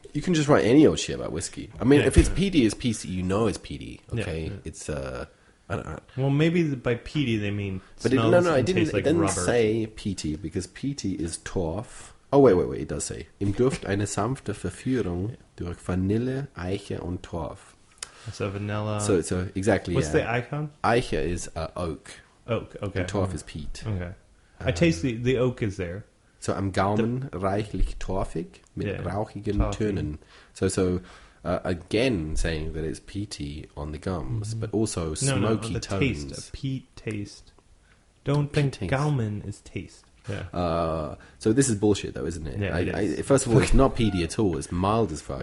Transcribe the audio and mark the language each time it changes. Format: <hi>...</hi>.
<en>You can just write any old shit about whiskey. I mean, if it's peaty, it's peaty. You know it's peaty. Okay, yeah. It's I don't know. Well, maybe by peaty they mean. But it didn't say peaty because peaty is Torf. Oh wait. It does say</en> <de>im Duft eine sanfte Verführung durch Vanille, Eiche und Torf.</de> <en>So vanilla. So exactly. What's the icon? Eiche is oak. Oak. Okay. And Torf is peat. Okay. I taste the oak is there.</en> <de>So am Gaumen reichlich torfig mit rauchigen Tönen.</de> <en>So again saying that it's peaty on the gums, but also smoky the tones. Taste, a peat taste. Don't think Gaumen is taste. Yeah. So this is bullshit, though, isn't it? Yeah, first of all, it's not peaty at all. It's mild as fuck.</en>